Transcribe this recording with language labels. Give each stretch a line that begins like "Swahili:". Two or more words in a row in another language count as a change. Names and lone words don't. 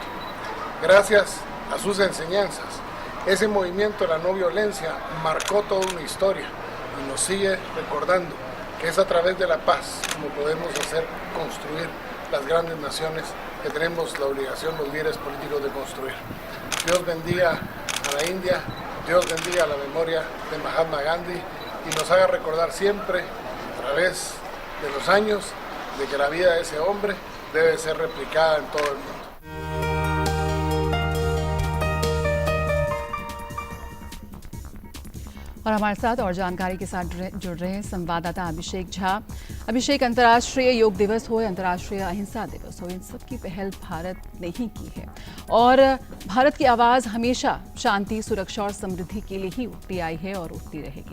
Spanish: Gracias a sus enseñanzas, ese movimiento de la no violencia marcó toda una historia y nos sigue recordando que es a través de la paz como podemos hacer construir las grandes naciones que tenemos la obligación los líderes políticos de construir. Dios bendiga a la India, Dios bendiga la memoria de Mahatma Gandhi y nos haga recordar siempre a través de los años de que la vida de ese hombre debe ser replicada en todo el mundo.
Hindi: और हमारे साथ और जानकारी के साथ जुड़ रहे हैं संवाददाता अभिषेक झा। अभिषेक, अंतर्राष्ट्रीय योग दिवस हो या अंतर्राष्ट्रीय अहिंसा दिवस हो, इन सब की पहल भारत ने ही की है और भारत की आवाज़ हमेशा शांति, सुरक्षा और समृद्धि के लिए ही उठती आई है और उठती रहेगी।